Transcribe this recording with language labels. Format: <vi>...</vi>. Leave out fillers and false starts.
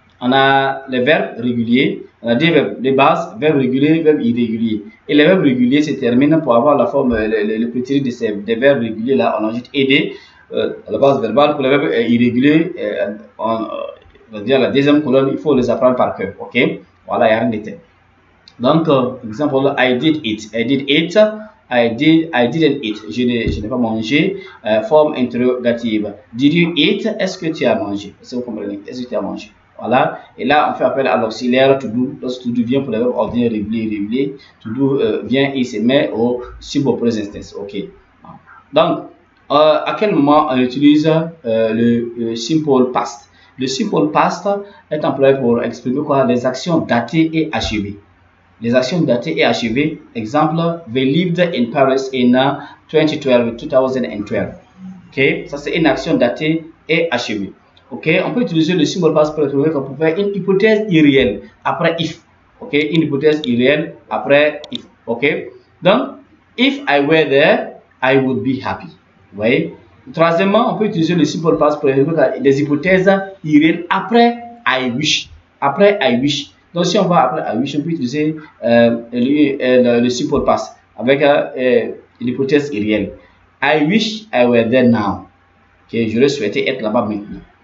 <fr>On a les verbes réguliers, on a des verbes de base, verbes réguliers, verbes irréguliers. Et les verbes réguliers se terminent pour avoir la forme, le prétérit des verbes réguliers. Là, on ajoute ed à la base verbale. Pour les verbes irréguliers, on va dire la deuxième colonne, il faut les apprendre par cœur. Ok, voilà, il y a rien de tel. Donc, exemple,</fr> <en>I did it. I did it. I didn't eat.</en> <fr>Je n'ai pas mangé. Forme interrogative.</fr> <en>Did you eat?</en> <fr>Est-ce que tu as mangé? Est-ce que vous comprenez? Est-ce que tu as mangé? Voilà. Et là, on fait appel à l'auxiliaire to do. Lorsque to do vient pour les verbes ordinaires réguliers, to do vient et se met au simple present tense. Ok. Donc, à quel moment on utilise le simple past? Le simple past est employé pour exprimer quoi? Les actions datées et achevées. Les actions datées et achevées.</fr> <en>Exemple, they lived in Paris in 2012.</en> <fr>Ok, ça c'est une action datée et achevée. Ok, on peut utiliser le simple past pour faire une hypothèse irréelle après if. Ok, une hypothèse irréelle après if.</fr> <en>Ok, donc if I were there, I would be happy.</en> <fr>Vous voyez. Troisièmement, on peut utiliser le simple past pour des hypothèses irréelles après I wish. Après I wish. Donc si on va après I wish, on peut utiliser le simple past avec l'hypothèse irréelle.</fr> <en>I wish I were there now. Okay,</en> <fr>j'aurais souhaité être là-bas maintenant.</fr>